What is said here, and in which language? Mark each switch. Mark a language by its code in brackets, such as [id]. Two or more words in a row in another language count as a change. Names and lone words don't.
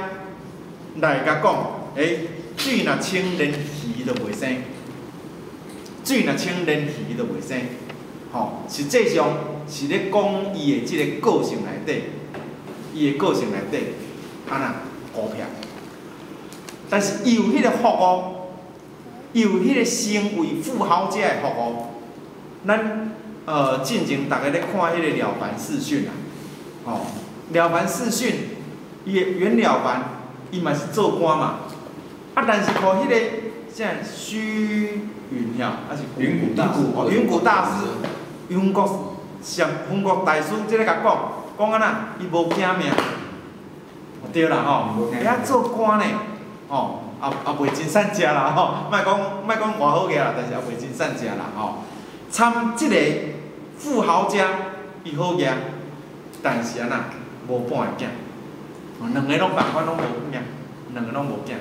[nan] 来甲讲，水若清连鱼就袂生，水若清连鱼就袂生，吼，实际上是咧讲伊的即个个性内底，安那孤僻，但是伊有迄个服务，伊有迄个成为富豪者的服务，咱进前大家咧看迄个了凡四训啊，哦，了凡四训，袁了凡，伊嘛是做官嘛，啊，但是靠迄个啥虚云遐，还是云谷大师哦，云谷大师，云国大师即个甲讲安那，伊无惊命，对啦吼，遐做官呢，哦，也袂真善食啦吼，莫讲偌好个啦，但是也袂真善食啦吼。参即个富豪家，伊好个，但是安那无半个囝，两个拢办法拢无囝，两个拢无囝。